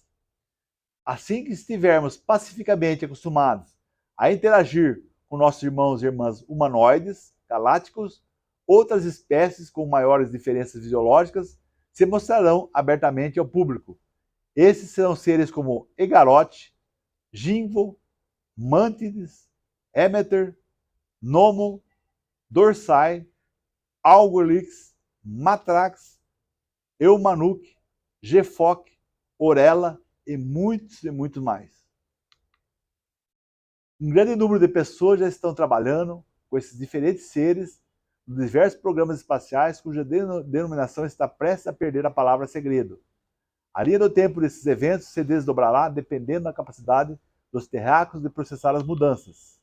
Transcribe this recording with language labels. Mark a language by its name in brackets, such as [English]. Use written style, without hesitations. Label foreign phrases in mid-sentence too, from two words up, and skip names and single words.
[Portuguese] Assim que estivermos pacificamente acostumados a interagir com nossos irmãos e irmãs humanoides, galácticos, outras espécies com maiores diferenças fisiológicas se mostrarão abertamente ao público. Esses serão seres como Egarote, Ginvo, Mântides, Émeter, Nomo, Dorsai, Algolix, Matrax, Eumanuk, Gefoc, Orella e muitos mais. Um grande número de pessoas já estão trabalhando com esses diferentes seres nos diversos programas espaciais cuja denominação está prestes a perder a palavra segredo. A linha do tempo desses eventos se desdobrará dependendo da capacidade dos terráqueos de processar as mudanças.